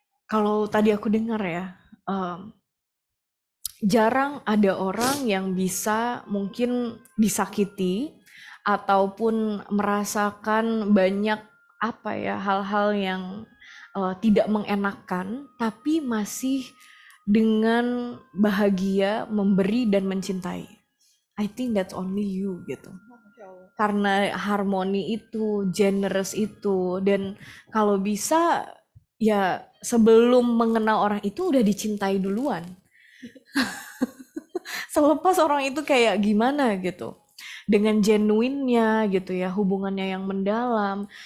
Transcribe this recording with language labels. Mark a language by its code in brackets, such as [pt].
[id] Kalau tadi aku dengar ya, jarang ada orang yang bisa mungkin disakiti ataupun merasakan banyak hal-hal yang tidak mengenakan, tapi masih dengan bahagia memberi dan mencintai. [en] I think that's only you gitu. [id] Karena harmoni itu, generous itu, dan kalau bisa ya sebelum mengenal orang itu udah dicintai duluan. Selepas orang itu kayak gimana gitu, dengan genuinnya gitu ya, hubungannya yang mendalam.